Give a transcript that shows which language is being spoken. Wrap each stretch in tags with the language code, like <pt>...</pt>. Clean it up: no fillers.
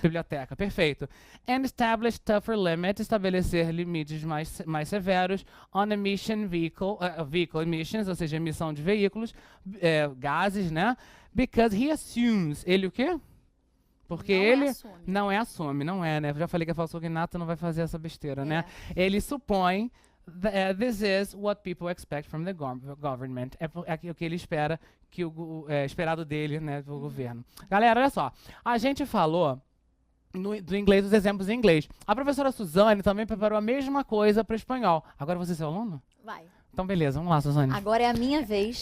<pt>Biblioteca, perfeito.</pt> <en>And establish tougher limits,</en> <pt>estabelecer limites mais severos</pt> <en>on emission vehicle emissions,</en> <pt>ou seja, emissão de veículos, gases, né?</pt> <en>Because he assumes,</en> <pt>ele o quê? Porque ele assume, não é, né? Eu já falei que a falso cognato não vai fazer essa besteira, né? Ele supõe</pt> <en>this is what people expect from the government.</en> <pt>É o que ele espera, que esperado dele, né, do governo. Galera, olha só. A gente falou do inglês, dos exemplos em inglês. A professora Suzane também preparou a mesma coisa para o espanhol. Agora você é seu aluno? Vai. Então, beleza, vamos lá, Suzane. Agora é a minha vez.</pt>